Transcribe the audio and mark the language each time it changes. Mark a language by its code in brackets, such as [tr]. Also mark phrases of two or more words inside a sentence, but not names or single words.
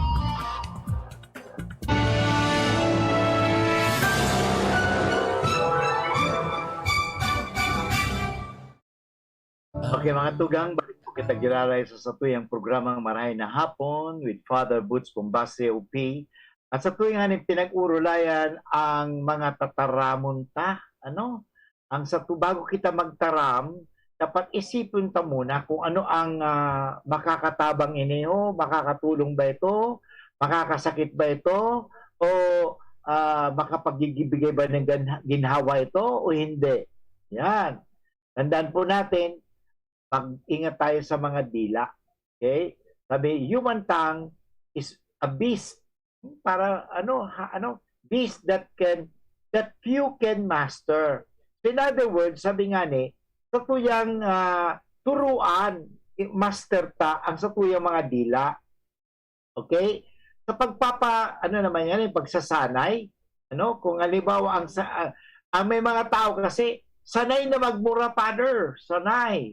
[bik] Okay mga tugang, balik po kita gilalay sa satuyang programang Marahay na Hapon with Father Boots Pombase UP. At sa tuwing hanin pinag-urulayan ang mga tataramon ta, ang bago kita magtaram, dapat isipin ta muna kung ano ang makakatabang iniho, [tl] makakatulong ba ito, makakasakit ba ito, o makapagbigay ba ng ginhawa ito o hindi. Yan. Tandaan po natin, mag-ingat tayo sa mga dila. Okay? Sabi, [en] human tongue is a beast. Para beast that few can master. In other words, [bik] sabi nga ni, sa tuyang turuan, master ta ang sa tuyang mga dila. Okay? [tl] Sa pagsasanay, kung halimbawa ang may mga tao kasi sanay na magmura, Father, sanay.